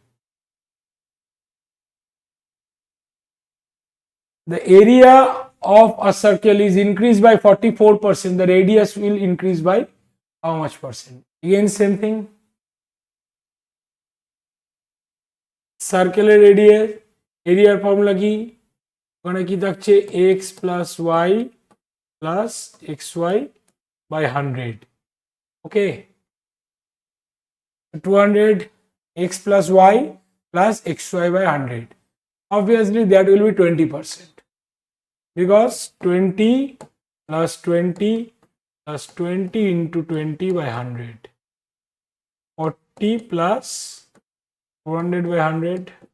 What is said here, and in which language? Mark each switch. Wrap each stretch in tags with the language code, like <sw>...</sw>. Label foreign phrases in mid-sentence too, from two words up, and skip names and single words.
<en>The area of a circle is increased by 44%. The radius will increase by how much percent? Again, same thing. Circular radius, area formula কি?</en> <bn>ওখানে কি থাকছে</bn> <en>x plus y plus xy by 100. Okay, 200 x plus y plus xy by 100. Obviously that will be 20%, because 20 plus 20 plus 20 into 20 by 100, 40 plus 400 by 100.</en>